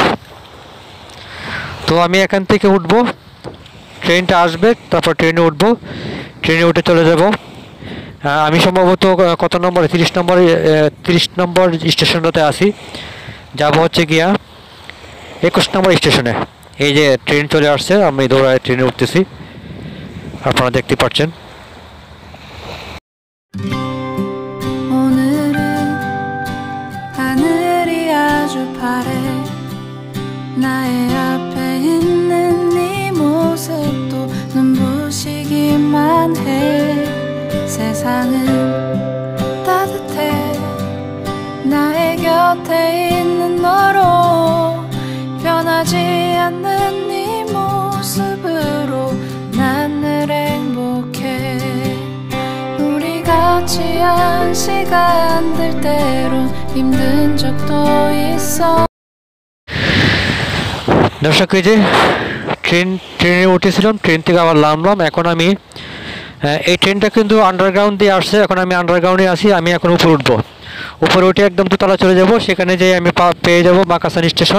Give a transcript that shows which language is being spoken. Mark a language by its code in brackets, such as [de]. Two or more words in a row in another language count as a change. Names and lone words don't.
[bn] তো আমি এখান থেকে উঠবো, ট্রেনটা আসবে, তারপর ট্রেনে উঠবো, ট্রেনে উঠে চলে যাব। আমি সম্ভবত কত নম্বরে 30 নম্বর স্টেশনটাতে আসি, যাব হচ্ছে গিয়া 21 নম্বর স্টেশনে। এই যে ট্রেন চলে আসছে, আমি দৌড়ায় ট্রেনে উঠতেছি, আপনারা দেখতে পাচ্ছেন। [ko] 오늘은 하늘이 아주 파래 나의 앞에 있는 네 모습도 눈부시기만 해 세상은 따뜻해 나의 곁에 있는 너로 변하지 않는 네 모습으로 난 늘 행복해 우리 같이 한 시간들 때론 힘든 적도 있어 [bn] দর্শক এই যে ট্রেনে উঠেছিলাম, ট্রেন থেকে আবার নামলাম। এখন আমি এই ট্রেনটা কিন্তু আন্ডারগ্রাউন্ড দিয়ে আসছে, এখন আমি আন্ডারগ্রাউন্ডে আসি। আমি এখন উপরে উঠবো, উপরে উঠে একদম দোতলা চলে যাব, সেখানে যেয়ে আমি পেয়ে যাব মাকাসান স্টেশন।